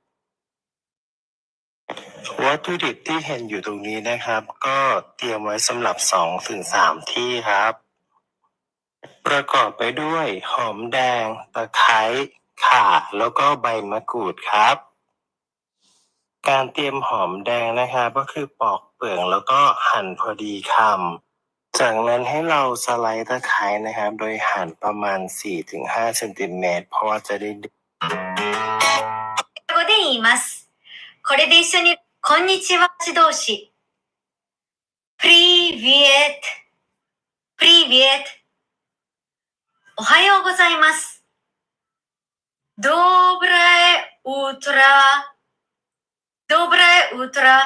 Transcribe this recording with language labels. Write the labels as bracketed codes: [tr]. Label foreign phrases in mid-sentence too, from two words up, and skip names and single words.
[th] วัตถุดิบที่เห็นอยู่ตรงนี้นะครับก็เตรียมไว้สำหรับ 2-3 ที่ครับประกอบไปด้วยหอมแดงตะไคร้ข่าแล้วก็ใบมะกรูดครับการเตรียมหอมแดงนะครับก็คือปอกเปลือกแล้วก็หั่นพอดีคำจากนั้นให้เราสไลด์ตะไคร้นะครับโดยหั่นประมาณ 4-5 เซนติเมตรเพราะว่าจะได้ [ja] 英語で言います。これで一緒に、こんにちは同士。 [ru] Привет。Привет。 [ja] おはようございます。 [ru] Доброе утро。Доброе утро。